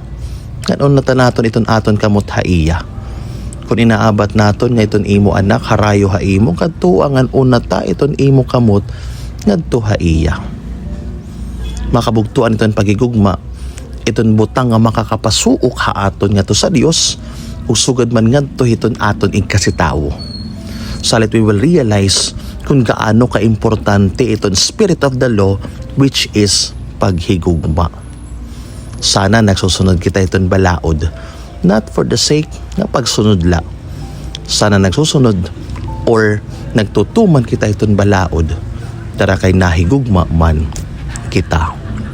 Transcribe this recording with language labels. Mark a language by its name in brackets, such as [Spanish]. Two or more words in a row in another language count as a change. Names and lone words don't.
[Waray] Ngayon na naton iton aton kamot haiya. Kung inaabat naton nga iton imo anak harayo haimo kadtua ngan una ta iton imo kamot ngadto haiya. Makabugtuan iton pagigugma iton butang nga makakapasuok haaton nga to sa Dios ug sugad man ngadto hiton aton ig kasitawo. [English] Salit we will realize [Waray] kung gaano ka-importante iton [English] spirit of the law which is paghigugma. [Waray] Sana nagsusunod kita iton balaod, [English] not for the sake [Waray] na pagsunod la. Sana nagsusunod or nagtutuman kita iton balaod, tara kay nahigugma man kita.